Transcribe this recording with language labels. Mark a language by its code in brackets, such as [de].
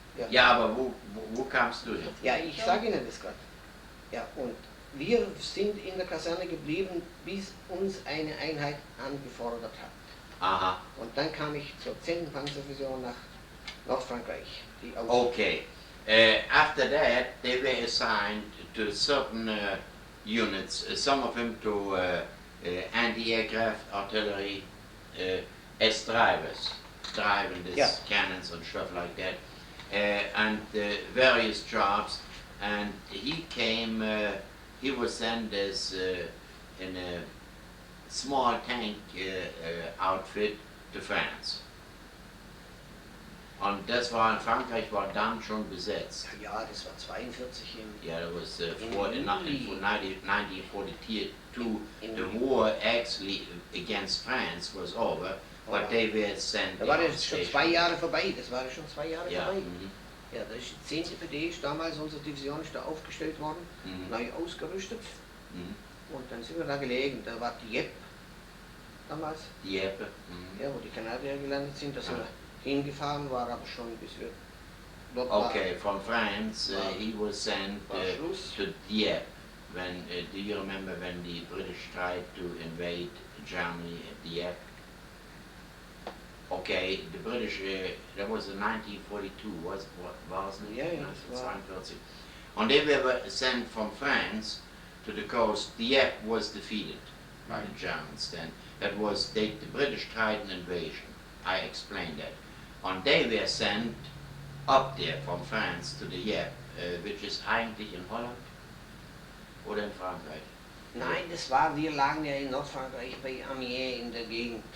[de] Ja, aber wo kamst du hin? Ja, ich sage Ihnen das gerade. Ja, und wir sind in der Kaserne geblieben, bis uns eine Einheit angefordert hat. Aha. Und dann kam ich zur 10. Panzerdivision nach Nordfrankreich. Okay. [en] After that, they were assigned to certain units, some of them to anti-aircraft artillery as drivers, driving these cannons and stuff like that, and various jobs. And he came, he was sent as in a small tank outfit to France. [de] Und das war in Frankreich, war dann schon besetzt. Ja, das war 42 im... [en] Yeah, it was in 1942. The war actually against France was over, but they were sent. [de] Da war das schon 2 Jahre vorbei, das war schon 2 Jahre Ja, vorbei. Ja, das ist die 10. PD, ist damals unsere Division ist da aufgestellt worden, neu ausgerüstet. Und dann sind wir da gelegen, da war die Jepp damals. Die Jepp. Ja, wo die Kanadier gelandet sind, da sind wir hingefahren, war aber schon bis wir dort [en] Okay, from France he was sent to Dieppe. When do you remember when the British tried to invade Germany at Dieppe? Okay, the British, that was in 1942, wasn't it? Yeah, 1942. And they were sent from France to the coast. Dieppe was defeated by the Germans then. That was, the British tried an invasion. I explained that. And they were sent up there from France to the Dieppe, which is [de] eigentlich in Holland oder in Frankreich. Nein, das war, wir lagen ja in Nordfrankreich bei Amiens in der Gegend.